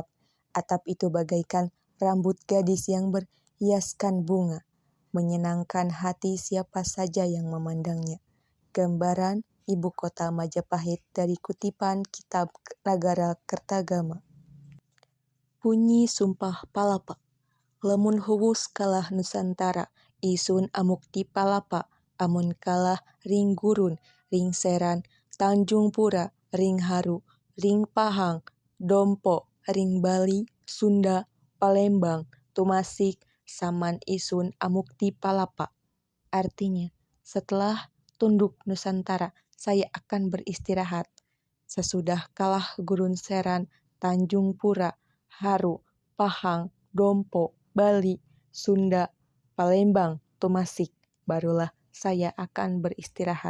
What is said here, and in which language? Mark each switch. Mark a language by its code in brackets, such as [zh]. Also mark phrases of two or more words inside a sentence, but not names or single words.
[id] Atap itu bagaikan rambut gadis yang berhiaskan bunga, menyenangkan hati siapa saja yang memandangnya. Gambaran ibu kota Majapahit dari kutipan Kitab Nagara Kertagama. Bunyi Sumpah Palapa. [kaw] Lamun huwus kalah Nusantara, isun amukti palapa, amun kalah ring gurun, ring seran, Tanjung Pura, ring Haru, ring Pahang, Dompo, ring Bali, Sunda, Palembang, Tumasik, saman isun amukti palapa. [id] Artinya, setelah tunduk Nusantara, saya akan beristirahat. Sesudah kalah gurun seran, Tanjung Pura, Haru, Pahang, Dompo, Bali, Sunda, Palembang, Tumasik, barulah saya akan beristirahat.